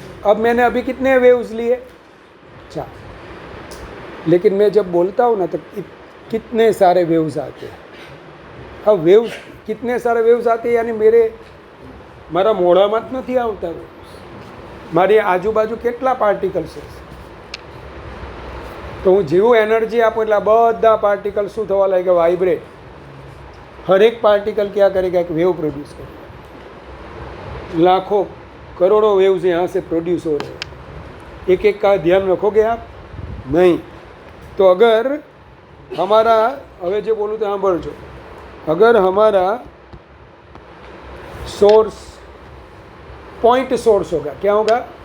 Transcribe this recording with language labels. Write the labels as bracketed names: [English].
[Hindi] अब मैंने अभी कितने वेव्स लिए? 4। लेकिन मैं जब बोलता हूँ ना तो कितने सारे वेव्स आते हैं। अब वेव्स कितने सारे वेव्स आते हैं यानी [Gujarati] મારા મોઢામાં જ નથી આવતા વેવ્સ, મારી આજુબાજુ કેટલા પાર્ટિકલ્સ છે, તો હું જેવું એનર્જી આપું એટલે બધા પાર્ટિકલ શું થવા લાગે? વાઇબ્રેટ। [Hindi] हर एक पार्टिकल क्या करेगा? एक वेव प्रोड्यूस करेगा। लाखों करोड़ों वेव्स यहाँ से प्रोड्यूस हो रहे हैं। एक एक का ध्यान रखोगे आप? नहीं। तो अगर हमारा, [Gujarati] હવે જે બોલું તો સાંભળજો, [Hindi] अगर हमारा सोर्स पॉइंट सोर्स होगा, क्या होगा?